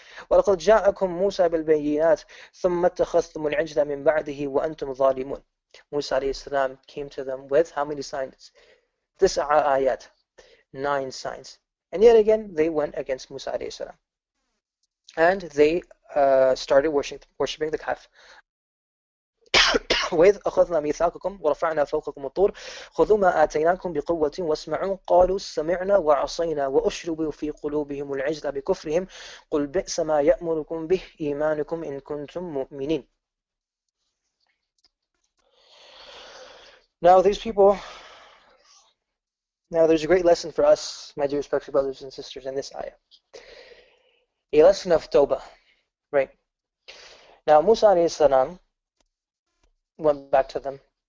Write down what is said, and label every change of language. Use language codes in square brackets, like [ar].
[ar] وَلَقَدْ جَاءَكُمْ مُوسَى بِالْبَيِّنَاتِ ثُمَّ اتَّخَذْتُمُ الْعِجْلَ مِنْ بَعْدِهِ وَأَنْتُمْ ظَالِمُونَ. [en] Musa alayhi salam came to them with how many signs? This ayat, 9 signs. And yet again, they went against Musa alayhi salam. And they started worshipping the calf. [ar] وإذ أخذنا ميثاقكم ورفعنا فوقكم الطور خذوا ما آتيناكم بقوة واسمعوا قالوا سمعنا وعصينا وأشربوا في قلوبهم العجل بكفرهم قل بئس ما يأمركم به إيمانكم إن كنتم مؤمنين. [en] Now these people, there's a great lesson for us, my dear respected brothers and sisters, in this ayah. A lesson of Tawbah, right? Now Musa alayhi salam went back to them.